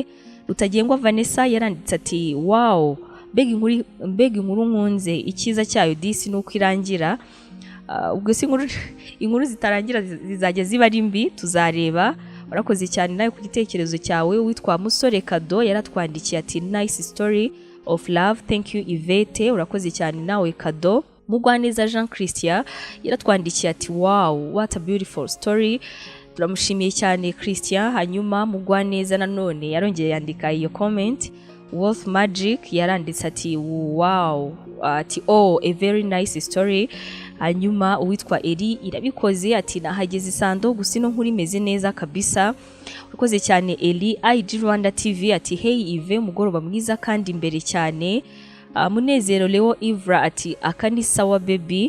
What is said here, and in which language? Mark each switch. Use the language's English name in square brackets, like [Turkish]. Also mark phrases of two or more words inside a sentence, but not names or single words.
[Kinyarwanda] Rutagengwa Vanessa yaranditse ati wow, mbega inkuru nkunze, icyiza cyayo disi nuko irangira. Ubwo si inkuru zitarangira zizajya ziba ari mbi, tuzareba. Urakoze cyane nawe ku gitekerezo cyawe. Witwa Musore Kado yaratwandikiye ati [English] nice story of love, thank you Yvette. [Kinyarwanda] Urakoze cyane nawe Kado. Mugwaneza Jean Christian yaratwandikiye ati wow, [English] what a beautiful story. [Kinyarwanda] Turamushimiye cyane Christian. Hanyuma Mugwaneza nanone yarongeye yandika iyo comment. Wolf Magic yaranditse ati wow, ati oh, [English] a very nice story. [Kinyarwanda] Hanyuma uwitwa Eri irabikoze ati nahageze isando gusa ino nkuru imeze neza kabisa. Urakoze cyane Eli. IG Rwanda TV ati hey Yves, mugoroba mwiza kandi imbere cyane. Munezero Leo Ivra ati akani sawa baby.